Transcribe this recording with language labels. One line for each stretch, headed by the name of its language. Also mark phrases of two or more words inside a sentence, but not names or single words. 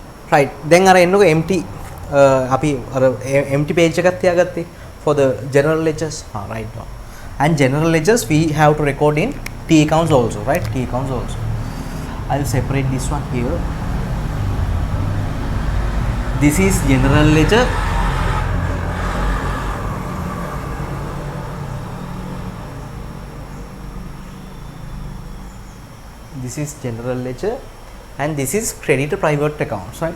English: right then
Sinhala: අර එන්නකො
English: empty
Sinhala: අපි අර
English: empty page
Sinhala: එකක් තියාගත්තේ
English: for the general ledgers right now and general ledgers we have to record in T accounts also, right? T accounts also. I'll separate this one here. This is general ledger. This is general ledger and this is creditor private accounts, right?